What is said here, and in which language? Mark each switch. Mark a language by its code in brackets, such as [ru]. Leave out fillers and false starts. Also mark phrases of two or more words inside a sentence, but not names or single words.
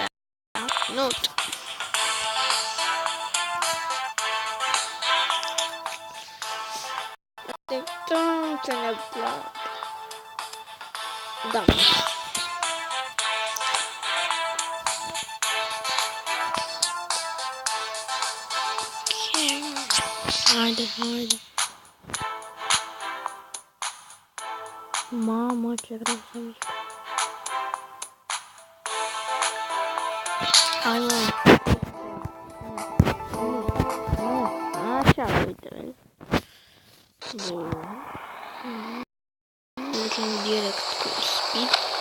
[en] Note. Don't turn it blood. Done. Okay. Hide. [ro] Mamă, ce greu să mișc. Hai, mă. Așa, uite-l. Bun. Mergem direct cu speed.